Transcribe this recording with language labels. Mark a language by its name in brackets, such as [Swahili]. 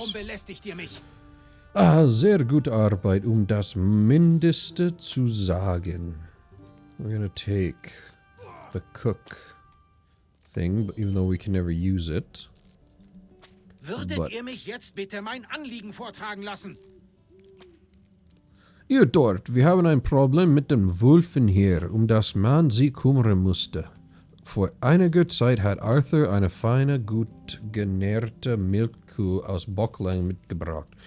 [German] Warum belästigt ihr mich? Ah, sehr gute Arbeit, das Mindeste zu sagen. [English] We're gonna take the cook thing, but even though we can never use it. [German] Würdet ihr mich jetzt bitte mein Anliegen vortragen lassen? Ihr dort, wir haben ein Problem mit den Wölfen hier, das man sie kümmern musste. Vor einiger Zeit hat Arthur eine feine, gut genährte Milchkuh aus Bocklang mitgebracht.